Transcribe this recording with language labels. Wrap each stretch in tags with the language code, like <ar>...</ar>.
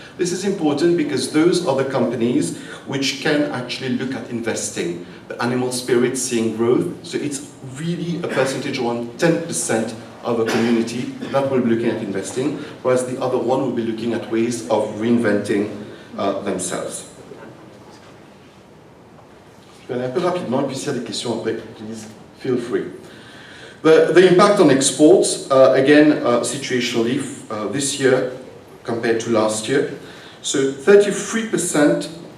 <en>This is important because those are the companies which can actually look at investing. The animal spirit seeing growth, so it's really a percentage around 10% of a community that will be looking at investing, whereas the other one will be looking at ways of reinventing themselves.</en> <fr>Je vais aller un peu rapidement, et puis s'il y a des questions après,</fr> <en>please feel free. The impact on exports, again, situationally, this year compared to last year. So 33%.</en>